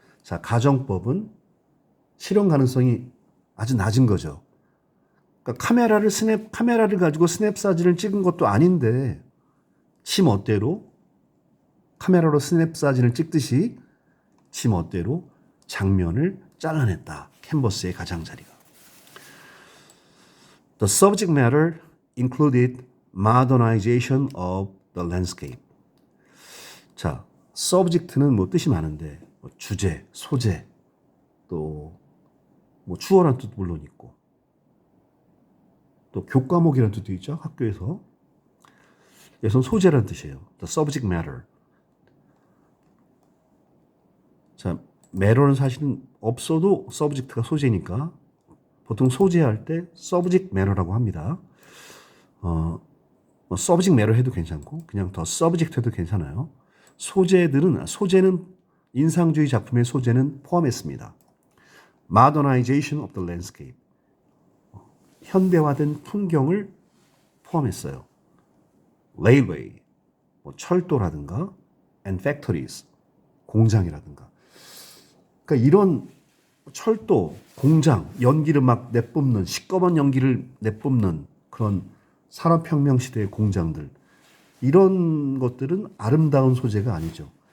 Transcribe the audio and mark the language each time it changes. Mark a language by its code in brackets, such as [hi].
[ko] 자, 가정법은 실현 가능성이 아주 낮은 거죠. 그러니까 카메라를 가지고 스냅 사진을 찍은 것도 아닌데 지 멋대로 카메라로 스냅 사진을 찍듯이 지 멋대로 장면을 잘라냈다. 캔버스의 가장자리가. [en] The subject matter included modernization of the landscape. [ko] 자, subject는 뜻이 많은데 주제, 소재, 또 주어라는 뜻도 물론 있고 또 교과목이라는 뜻도 있죠. 학교에서. 여기서는 소재라는 뜻이에요. [en] The subject matter. [ko] 자, matter는 사실은 없어도 subject가 소재니까 보통 소재할 때 subject matter라고 합니다. 뭐 subject matter 해도 괜찮고 그냥 더 subject 해도 괜찮아요. 소재는 인상주의 작품의 소재는 포함했습니다. [en] modernization of the landscape. [ko] 현대화된 풍경을 포함했어요. railway, 뭐 철도라든가 [en] and factories, [ko] 공장이라든가. 그러니까 이런 철도, 공장, 연기를 막 내뿜는 시꺼먼 연기를 내뿜는 그런 산업혁명 시대의 공장들 이런 것들은 아름다운 소재가 아니죠.